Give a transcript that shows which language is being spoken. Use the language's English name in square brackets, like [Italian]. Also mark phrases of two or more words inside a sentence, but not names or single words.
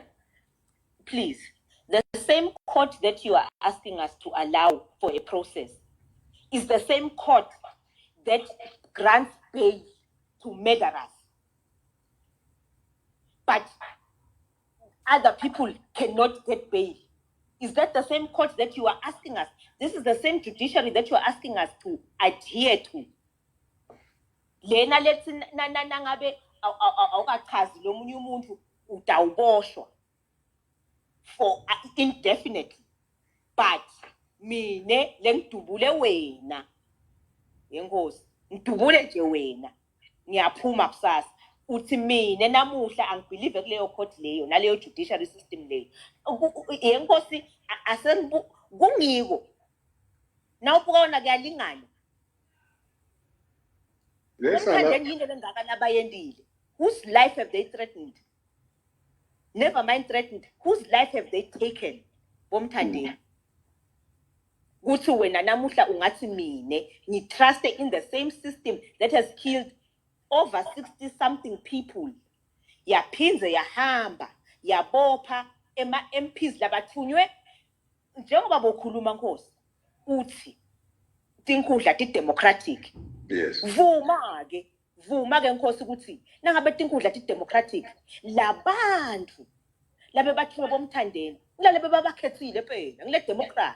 [English] Please, the same court that you are asking us to allow for a process is the same court that grants bail to murderers. But other people cannot get bail. Is that the same court that you are asking us? This is the same judiciary that you are asking us to adhere to. [Swati] Lena lethi nangabe awukachazi lo munye umuntu utawuboshwa [English] for indefinitely. [Swati] But mine lengidubule wena. Yenkosi, ngidubule nje wena. Ngiyaphuma kusasa. Uthi mina namuhla angibelieve kuleyo court leyo naleyo judiciary system leyo. Yenkosi kungiko. Nawubuka wona kuyalingana. [English] Whose life have they threatened? Never mind threatened. Whose life have they taken? Bomthandeni. [Swati] Kuthi wena namuhla ungathi [English] mine trust in the same system that has killed over 60-something people. [Swati] Yaphinze yahamba, yabopha MPs labathunywe njengoba bokhuluma Nkosi. Uthi tinkundla ti-democratic. [English] Yes. [Swati] Vuma ke Nkosi ukuthi nangabe tinkundla ti-democratic labantu labe bathunywe bomthandeni lalabe babakhethile phela ngile democracy.